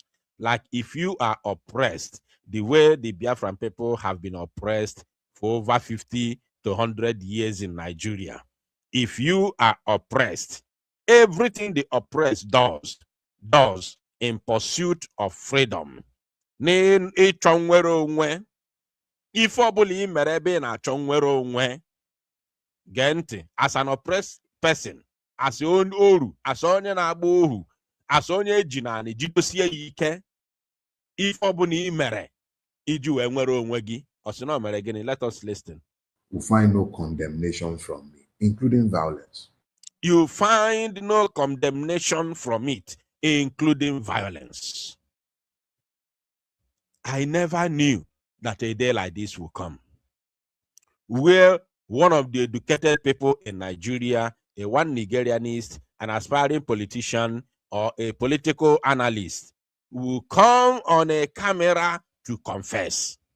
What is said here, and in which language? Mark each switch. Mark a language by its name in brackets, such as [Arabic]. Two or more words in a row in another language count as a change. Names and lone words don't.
[English] Like if you are oppressed, the way the Biafran people have been oppressed for over 50 to 100 years in Nigeria. If you are oppressed, everything the oppressed does in pursuit of freedom. [Igbo] n'ịchọ nwere onwe ife ọbụla ị mere ebe ị na-achọ nwere onwe gee ntị [English] as an oppressed person, [Igbo] as onye oru, as onye na-agba ohu, as onye eji naanị jidosie ya ike, ife ọbụla ị mere iji wee nwere onwe gị ọ sị na o mere gịnị? [English] Let us listen. will find no condemnation from me, including violence. You find no condemnation from it, including violence. I never knew that a day like this will come, where one of the educated people in Nigeria, one Nigerianist, an aspiring politician, or a political analyst will come on a camera to confess.